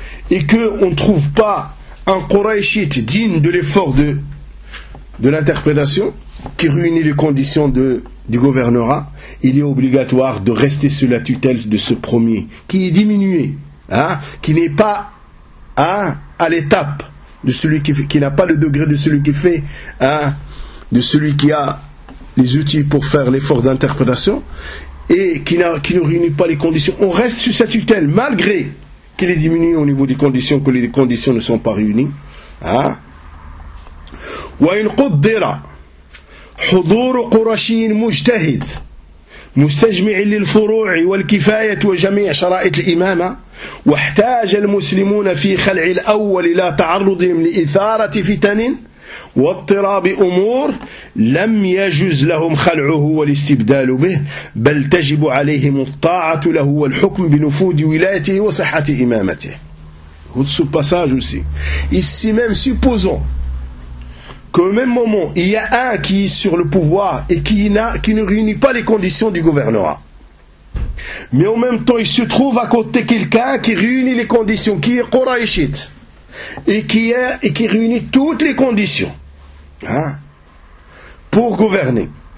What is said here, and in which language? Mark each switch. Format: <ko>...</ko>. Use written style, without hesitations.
<fr>et qu'on ne trouve pas un Quraishite digne de l'effort de l'interprétation, qui réunit les conditions du gouvernorat, il est obligatoire de rester sous la tutelle de ce premier, qui est diminué, qui n'est pas à l'étape de celui qui n'a pas le degré de celui qui fait, de celui qui a les outils pour faire l'effort d'interprétation, et qui ne réunit pas les conditions. On reste sous sa tutelle, malgré qu'il est diminué au niveau des conditions, que les conditions ne sont pas réunies.</fr> <ar>Wa in quddira hudur qurashiyin mujtahid مستجمعي للفروع والكفاية وجميع شرائط الإمامة واحتاج المسلمون في خلع الأول إلى تعرضهم لإثارة فتن واضطراب أمور لم يجوز لهم خلعه والاستبدال به بل تجب عليهم الطاعة له والحكم بنفوذ ولايته وصحة إمامته. هذا هو</ar> <fr>passage aussi. Ici même supposons qu'au même moment, il y a un qui est sur le pouvoir et qui ne réunit pas les conditions du gouvernorat. Mais en même temps, il se trouve à côté quelqu'un qui réunit les conditions, qui est Quraishite, et qui réunit toutes les conditions pour gouverner.</fr>